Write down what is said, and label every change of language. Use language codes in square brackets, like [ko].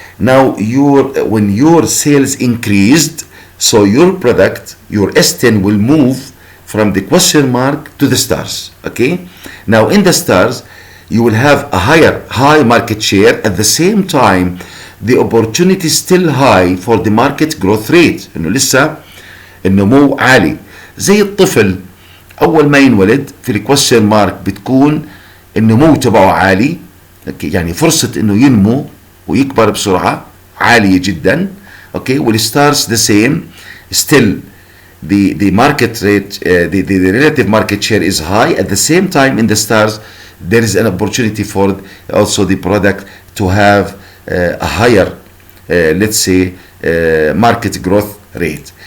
[en] Now, when your sales increased, so your product, your S10 will move from the question mark to the stars. Okay, now in the stars, you will have a high market share. At the same time, the opportunity is still high for the market growth rate. [ar] انه لسه النمو عالي. زي الطفل اول ما ينولد في الكويشن مارك بتكون النمو تبعه عالي، يعني فرصة انه ينمو ويكبر بسرعة عالية جدا. [en] Okay, well, stars the same. Still, the market rate, the relative market share is high. At the same time, in the stars, there is an opportunity for also the product to have a higher, let's say, market growth rate.